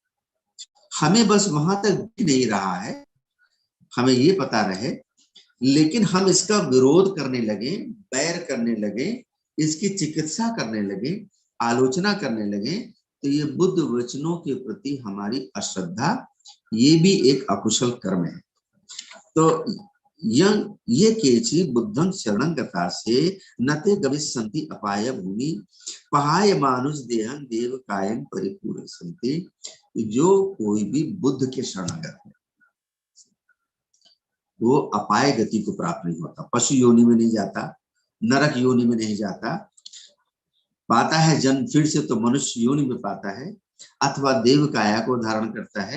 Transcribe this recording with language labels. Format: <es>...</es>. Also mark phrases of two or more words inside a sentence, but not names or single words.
<hi>हमें बस वहां तक दिख नहीं रहा है, हमें ये पता रहे, लेकिन हम इसका विरोध करने लगे, बैर करने लगे, इसकी चिकित्सा करने लगे, आलोचना करने लगे, तो ये बुद्ध वचनों के प्रति हमारी अश्रद्धा, ये भी एक अकुशल कर्म है।</hi> <pi>तो ये केचि बुद्धं शरणं गतासे नते गमिष्यन्ति अपाय भूमि पहाय मानुष देहं देव कायं परिपूरे संति।</pi> <hi>जो कोई भी बुद्ध के शरणागत है, वो अपाय गति को प्राप्त नहीं होता, पशु योनि में नहीं जाता, नरक योनि में नहीं जाता, पाता है जन्म फिर से तो मनुष्य योनि में पाता है, अथवा देव काया को धारण करता है।</hi>